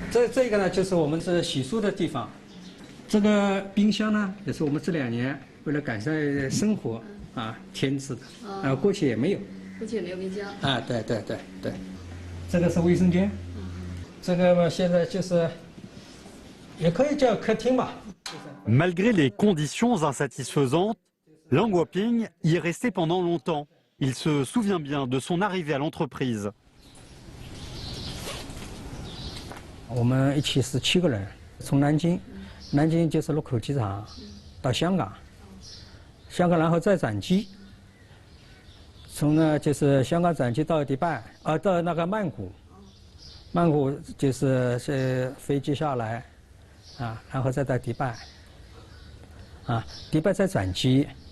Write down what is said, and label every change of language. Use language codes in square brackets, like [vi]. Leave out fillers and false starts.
[zh] 这个呢，就是我们这洗漱的地方。这个冰箱呢，也是我们这2年为了改善生活啊添置的。过去也没有。过去也没有冰箱。啊，对。这个是卫生间。这个嘛，现在就是也可以叫客厅吧。 [fr] Malgré les conditions insatisfaisantes, Leng Huoping y est resté pendant longtemps. Il se souvient bien de son arrivée à l'entreprise. [zh] 我们一起是7个人，从南京就是禄口机场到香港，然后再转机，从呢就是香港转机到迪拜，到那个曼谷就是飞机下来，然后再到迪拜，迪拜再转机。